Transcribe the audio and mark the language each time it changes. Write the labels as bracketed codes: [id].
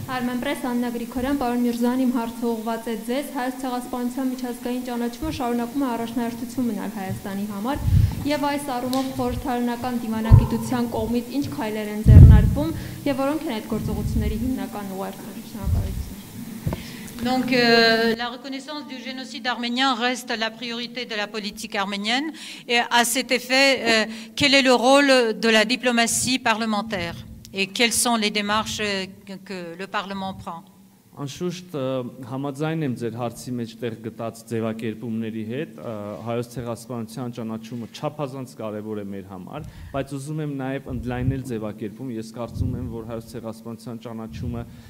[hy] Արմենպրես Աննա Գրիգորյան, պարոն Միրզոյան, իմ հարցը ուղղված է ձեզ։ Հայոց ցեղասպանության միջազգային ճանաչումը շարունակում է առաջնահերթություն մնալ Հայաստանի համար եւ այս առումով խորհրդարանական դիվանագիտության կողմից ինչ քայլեր են ձեռնարկվում եւ որոնք են այդ գործողությունների հիմնական ուղերձները։ Շնորհակալություն։ [fr] Donc la reconnaissance du génocide arménien reste la priorité de la politique arménienne et à cet effet, quel est le rôle de la diplomatie parlementaire et quelles sont les démarches que le Parlement prend? [hy] Անշուշտ համաձայն եմ ձեր հարցի մեջ տեղ գտած ձևակերպումների հետ, հայոց ցեղասպանության ճանաչումը չափազանց կարևոր է մեր համար, բայց ուզում եմ նաև ընդլայնել ձևակերպում, ես կարծում եմ, որ հայոց ցեղասպանության ճանաչումը